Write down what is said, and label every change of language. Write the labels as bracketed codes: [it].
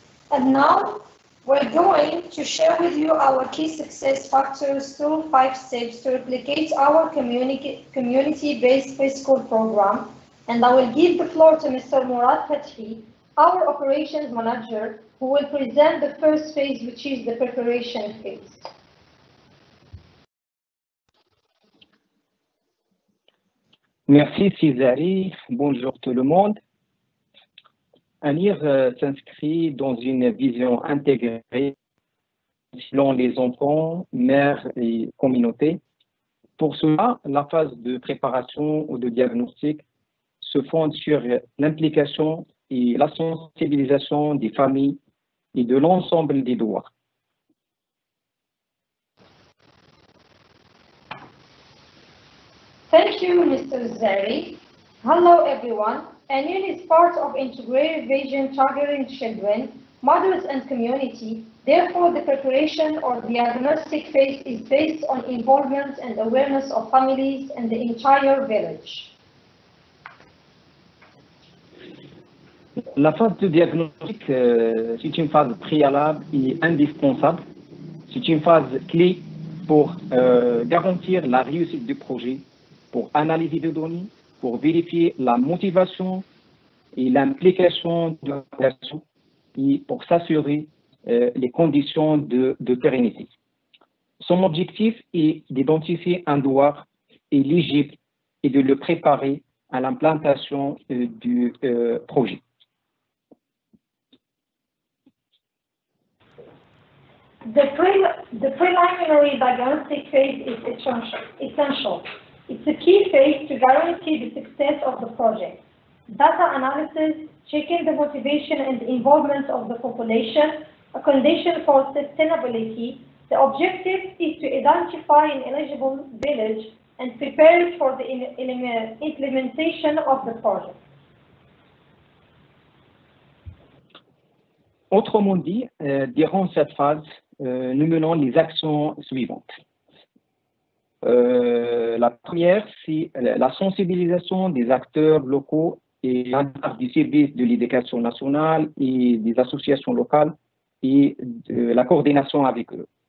[en] And now, we're going to share with you our key success factors through 5 steps to replicate our community-based preschool program. And I will give the floor to Mr. Mourad Bthi, our operations manager, who will present the first phase, which is the preparation phase. [fr] Merci Césari, bonjour tout le monde. ANIR s'inscrit dans une vision intégrée selon les enfants, mères et communautés. Pour cela, la phase de préparation ou de diagnostic se fonde sur l'implication et la sensibilisation des familles et de l'ensemble des doigts. [en] Thank you, Mr. Zari. Hello, everyone. ANIR is part of integrated vision targeting children, mothers, and community. Therefore, the preparation or diagnostic phase is based on involvement and awareness of families and the entire village. [fr] La phase de diagnostic, c'est une phase préalable et indispensable. C'est une phase clé pour garantir la réussite du projet, pour analyser des données, pour vérifier la motivation et l'implication de la population et pour s'assurer les conditions de pérennité. Son objectif est d'identifier un douar éligible et de le préparer à l'implantation du projet. [en] The preliminary diagnostic phase is essential. It's a key phase to guarantee the success of the project. Data analysis, checking the motivation and the involvement of the population, a condition for sustainability. The objective is to identify an eligible village and prepare it for the implementation of the project. [fr] Autrement dit, durant cette phase, nous menons les actions suivantes. La première, c'est la sensibilisation des acteurs locaux et du service de l'éducation nationale et des associations locales et de la coordination avec eux.